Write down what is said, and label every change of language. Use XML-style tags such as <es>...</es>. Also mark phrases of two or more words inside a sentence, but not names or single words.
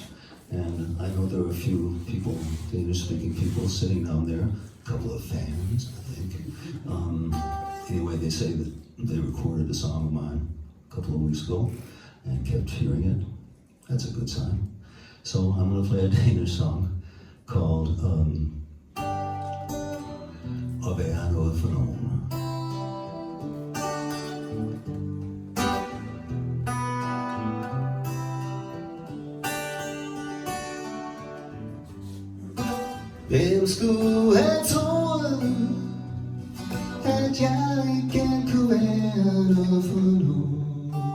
<en>And I know there are a few people, Danish-speaking people, sitting down there, a couple of fans, I think. Anyway, they say that they recorded a song of mine a couple of weeks ago and kept hearing it. That's a good sign. So I'm going to play a Danish song called</en> <da>være, noget, nogen. Hvem skulle have troet, at jeg ikke kunne være noget for nogen?</da>